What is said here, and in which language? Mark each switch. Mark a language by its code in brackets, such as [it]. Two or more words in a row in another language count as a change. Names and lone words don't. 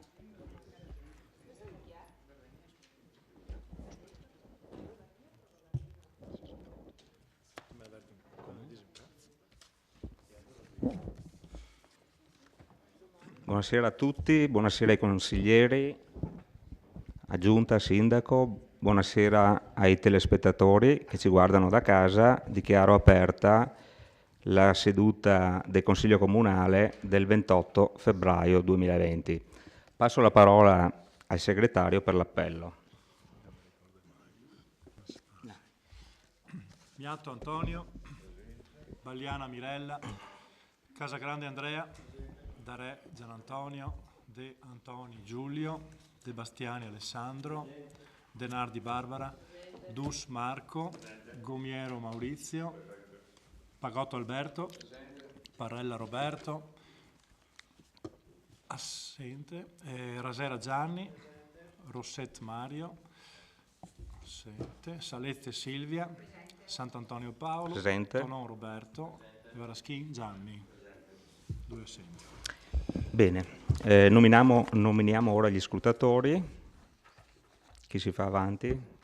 [it] Buonasera a tutti, buonasera ai consiglieri, a Giunta, Sindaco, buonasera ai telespettatori che ci guardano da casa. Dichiaro aperta la seduta del Consiglio Comunale del 28 febbraio 2020. Passo la parola al segretario per l'appello. Miatto Antonio, Bagliana Mirella, Casagrande Andrea, Darè Gianantonio, De Antoni Giulio, De Bastiani Alessandro, Denardi Barbara, Dus Marco, Gomiero Maurizio, Pagotto Alberto, Parrella Roberto, assente, Rasera Gianni, Rosset Mario, assente, Salette Silvia, Sant'Antonio Paolo, Presente. Tonon Roberto, Varaschin Gianni, 2 assenti. Bene, nominiamo ora gli scrutatori. Chi si fa avanti?